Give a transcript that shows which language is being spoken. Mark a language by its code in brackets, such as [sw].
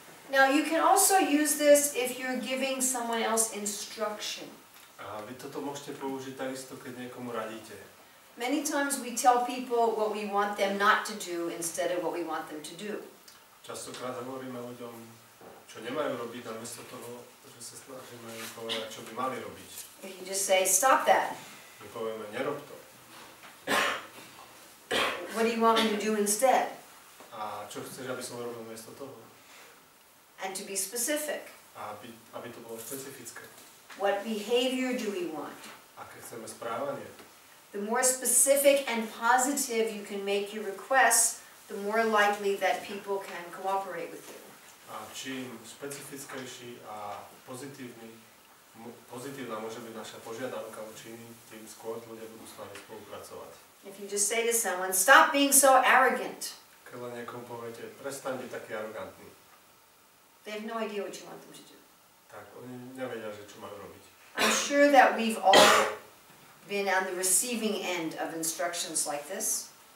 [en] Now you can also use this if you're giving someone else instruction. [sk] A vy toto môžete použiť takisto, keď niekomu radíte. [en] Many times we tell people what we want them not to do instead of what we want them to do. [sk] Častokrát hovoríme ľuďom, čo nemajú robiť, namiesto toho, že sa snažíme im povedať, čo by mali robiť. [en] If you just say, stop that. [sk] My povieme, nerob to. [en] What do you want me to do instead? [sk] A čo chceš, aby som robil namiesto toho? [en] And to be specific. [sk] A aby to bolo špecifické. [en] What behavior do we want? [sk] Aké chceme správanie? [en] The more specific and positive you can make your requests, the more likely that people can cooperate with you. [sk] A čím špecifickejší a pozitívna môže byť naša požiadavka voči iným, tým skôr ľudia budú s nami spolupracovať. [en] If you just say to someone, stop being so arrogant, [sk] Keď len niekomu poviete, prestaň byť taký arogantný, [en] they have no idea what you want them to do. [sk] tak oni nevedia, že čo majú robiť. [en] I'm sure that we've all been on the receiving end of instructions like this.